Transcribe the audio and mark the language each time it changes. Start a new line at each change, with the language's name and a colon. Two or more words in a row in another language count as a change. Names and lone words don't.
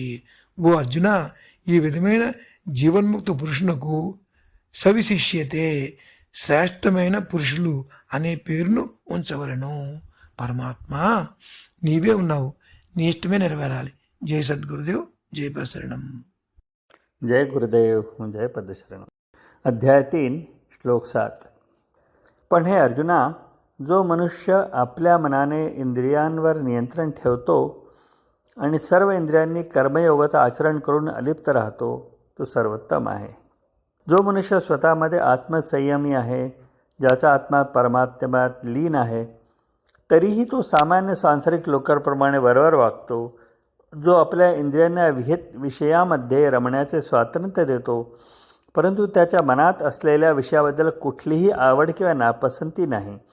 Telugu: ఓ అర్జున, ఈ విధమైన జీవన్ముక్త పురుషునకు సవిశిష్యతే, శ్రేష్టమైన పురుషులు అనే పేరును ఉంచవలను. పరమాత్మ నీవే ఉన్నావు, నీ ఇష్టమే నెరవేరాలి.
Hindi: जय सद्गुरुदेव, जय प्रसरणम. जय गुरुदेव, जय पद्मशरण.
Marathi: अध्याय 3 श्लोक 7. पण हे अर्जुना, जो मनुष्य आपल्या मनाने इंद्रियांवर नियंत्रण ठेवतो आणि सर्व इंद्रियांनी कर्मयोगाचं आचरण करून अलिप्त राहतो, तो सर्वोत्तम आहे. जो मनुष्य स्वतःमध्ये आत्मसंयमी आहे, ज्याचा आत्मा परमात्म्यात लीन आहे, तरीही तो सामान्य सांसारिक लोकांप्रमाणे वरवर वागतो, जो आपल्या इंद्रियांना विहित विषयामध्ये रमण्याचे स्वातंत्र्य देतो, परंतु त्याच्या मनात असलेल्या विषयाबद्दल कुठलीही आवड किंवा नापसंती नाही,